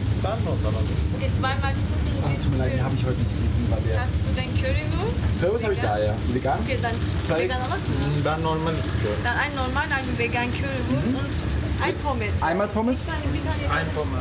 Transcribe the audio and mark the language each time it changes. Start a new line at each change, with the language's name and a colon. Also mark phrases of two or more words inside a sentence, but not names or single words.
German: Okay, zweimal Ach, tut mir leid, den habe ich heute nicht, diesen Barbier. hast du den Currywurst? Currywurst habe ich da, ja. Vegan? Okay, dann Zeig. vegan oder?
Turkish: Ben normal istiyorum.
German: Dann ein normal, ein vegan Currywurst und ein Pommes. Einmal Pommes? Ein Pommes.